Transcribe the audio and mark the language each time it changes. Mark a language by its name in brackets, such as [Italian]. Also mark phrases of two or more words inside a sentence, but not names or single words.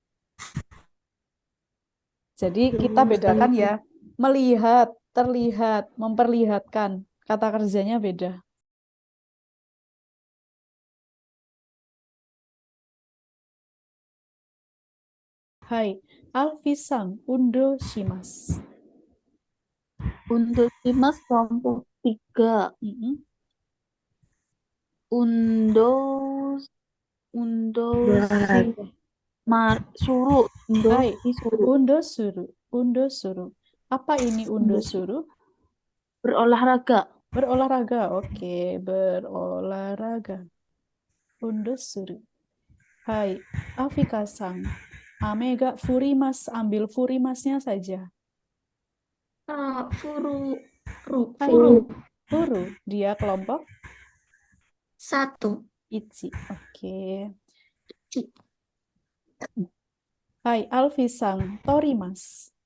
[Indonesian] Jadi kita bedakan ya, melihat, terlihat, memperlihatkan. Kata kerjanya beda. Hai, Alfisang, [Japanese] 運動します. 運動します kelompok 3. する. はい、運動する. 運動する. [Indonesian] Apa ini [Japanese] 運動する? [Indonesian] Berolahraga. Berolahraga, oke. Berolahraga. [Japanese] 運動する. Hai, Afika-san. 雨が降ります, [Indonesian] ambil furimasnya saja. [Japanese] 降る. はい、降る. [Indonesian] Dia kelompok 1. [Japanese] 一. Oke. 一. Hai, Alfisang. Torimas.